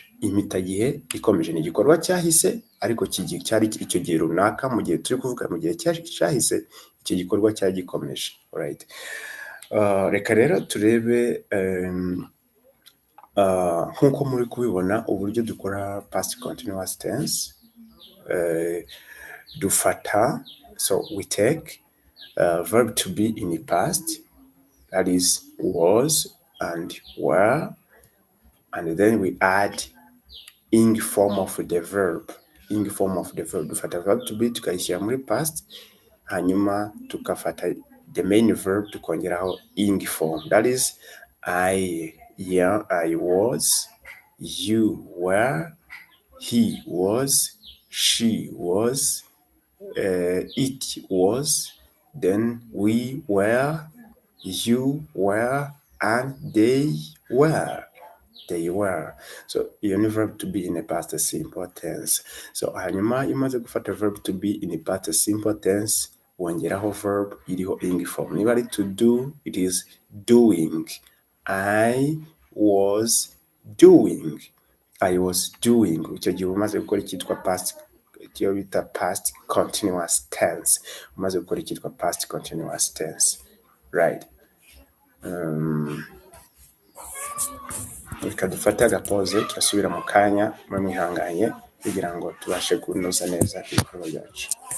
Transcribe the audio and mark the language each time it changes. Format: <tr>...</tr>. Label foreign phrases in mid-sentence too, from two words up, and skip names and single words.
<rw>Impitagihe ikomeje ni igikorwa cyahise, ariko cyari icyo gihe runaka, mu gihe turi kuvuga mu gihe cyahise, icyo gikorwa cyari gikomeje. Alright. Reka rero turebe nk'uko muri kubibona uburyo dukora</rw> <en>past continuous tense.</en> <rw>Dufata,</rw> <en>so we take verb to be in the past, that is was and were, and then we add ing form of the verb.</en> <rw>Dufata</rw> <en>verb to be</en> <rw>tukayishyira muri past, hanyuma tukafata</rw> <en>the main verb</en> <rw>tukongeraho</rw> <en>ing form, that is I was, you were, he was, she was, it was, then we were, you were, and they were.</en> <rw>So iyo ni</rw> <en>verb to be in a past simple tense.</en> <rw>So hanyuma imaze gufata</rw> <en>verb to be in a past simple tense,</en> <rw>wongeraho verb iriho</rw> <en>ing form.</en> <rw>Niba ari</rw> <en>to do, it is doing. I was doing.</en> <rw>Icyo gihe umaze gukora icyitwa past, icyo bita</rw> <en>past continuous tense.</en> <rw>Umaze gukora icyitwa</rw> <en>past continuous tense.</en> <rw>Right. Reka dufate agapoze, turasubira mu kanya, muri mwihanganye kugira ngo tubashe kunoza neza ibikorwa byacu.</rw>